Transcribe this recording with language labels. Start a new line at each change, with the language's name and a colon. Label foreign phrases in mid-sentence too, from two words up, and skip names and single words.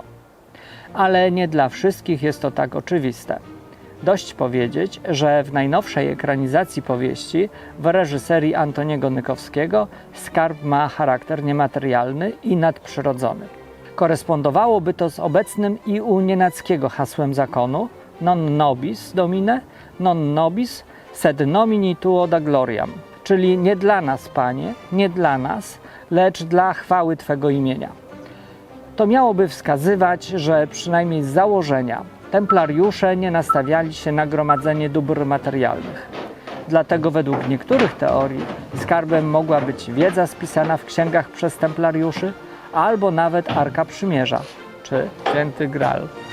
Polish: Ale nie dla wszystkich jest to tak oczywiste. Dość powiedzieć, że w najnowszej ekranizacji powieści w reżyserii Antoniego Nykowskiego skarb ma charakter niematerialny i nadprzyrodzony. Korespondowałoby to z obecnym i u Nienackiego hasłem zakonu
Latin: non nobis domine, non nobis sed nomini tuo da gloriam,
Polish: czyli nie dla nas, Panie, nie dla nas, lecz dla chwały Twego imienia. to miałoby wskazywać, że przynajmniej z założenia templariusze nie nastawiali się na gromadzenie dóbr materialnych. Dlatego według niektórych teorii skarbem mogła być wiedza spisana w księgach przez templariuszy, albo nawet Arka Przymierza, czy Święty Graal.